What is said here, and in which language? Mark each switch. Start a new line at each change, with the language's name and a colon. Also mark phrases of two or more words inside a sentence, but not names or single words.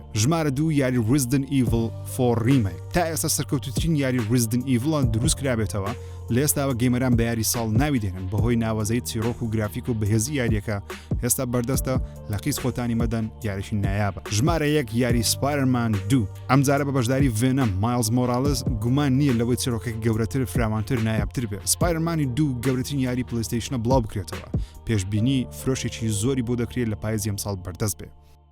Central Kurdish: ژمارە 2 یاری Resident Evil 4 Remake تا ئێستا سەرکەوتووترین یاری Resident Evil دروست کرابێتەوە لە ئێستاوە گەیمەران بە یاری ساڵ ناوی دێنن بەهۆی ناوازەی چیرۆک و گرافیک و بەهێزی یاریەکە ئێستا بەردەستە لە قیس خۆتانی مەدەن یاریشی نایابە. ژمارە 1 یاری Spider-Man 2 ئەم جارە بە بەشداری Venom Miles Morales گومان نییە لەوەی چیرۆکێک گەورەتر فراوانتر نایابتر بێت. Spider-Man 2 گەورەترین یاری پلەیستەیشنە بڵاو بکرێتەوە پێشبینی فرۆشێکی زۆری بۆ دەکرێت لە پاییزی ئەم ساڵ بەردەست بێت.